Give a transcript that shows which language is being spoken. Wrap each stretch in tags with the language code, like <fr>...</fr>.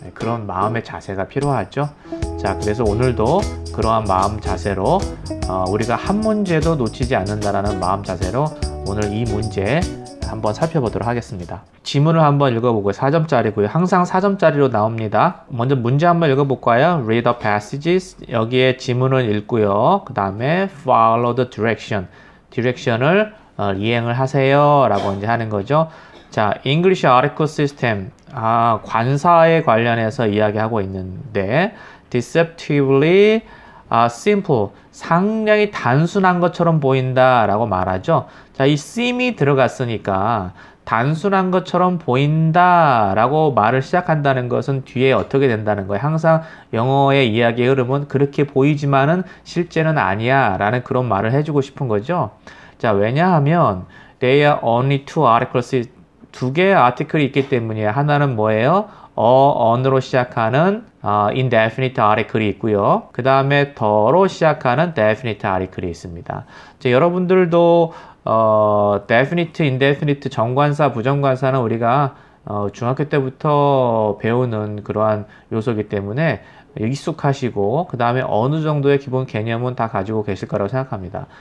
<ko>그런 마음의 자세가 필요하죠. 자, 그래서 오늘도 그러한 마음 자세로 우리가 한 문제도 놓치지 않는다라는 마음 자세로 오늘 이 문제 한번 살펴보도록 하겠습니다. 지문을 한번 읽어보고요. 4점짜리고요. 항상 4점짜리로 나옵니다. 먼저 문제 한번 읽어볼까요?</ko> <en>Read the passages.</en> <ko>여기에 지문을 읽고요. 그 다음에</ko> <en>follow the direction.</en> <ko>direction을 이행을 하세요 라고 이제 하는 거죠.</ko> <en>자, English article system.</en> <ko>관사에 관련해서 이야기하고 있는데,</ko> <en>deceptively simple.</en> <ko>상당히 단순한 것처럼 보인다 라고 말하죠. 자, 이 seem이 들어갔으니까 단순한 것처럼 보인다 라고 말을 시작한다는 것은 뒤에 어떻게 된다는 거예요. 항상 영어의 이야기의 흐름은 그렇게 보이지만은 실제는 아니야 라는 그런 말을 해주고 싶은 거죠. 자, 왜냐하면</ko> <en>there are only two articles.</en> <ko>두 개의 아티클이 있기 때문이에요. 하나는 뭐예요? on으로 시작하는 indefinite article이 있고요. 그 다음에 the로 시작하는 definite article이 있습니다. 자, 여러분들도 definite, indefinite, 정관사, 부정관사는 우리가 중학교 때부터 배우는 그러한 요소이기 때문에 익숙하시고, 그 다음에 어느 정도의 기본 개념은 다 가지고 계실 거라고 생각합니다.</ko>